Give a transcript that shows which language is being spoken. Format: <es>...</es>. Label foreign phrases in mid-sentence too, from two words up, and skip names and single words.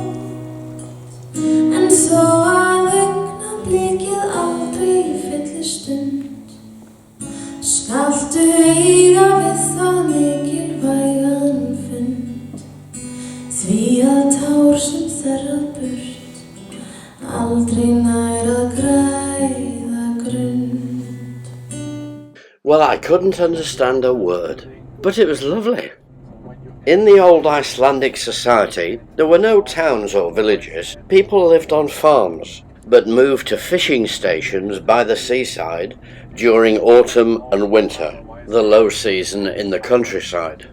<is>En þó að augnablikið aldrei fylli stund, skaltu eiga við það mikilvægan fund, því að tár sem þerrar burt aldrei nær að græða grund.</is> <en>Well, I couldn't understand a word, but it was lovely. In the old Icelandic society, there were no towns or villages. People lived on farms, but moved to fishing stations by the seaside during autumn and winter, the low season in the countryside.</en>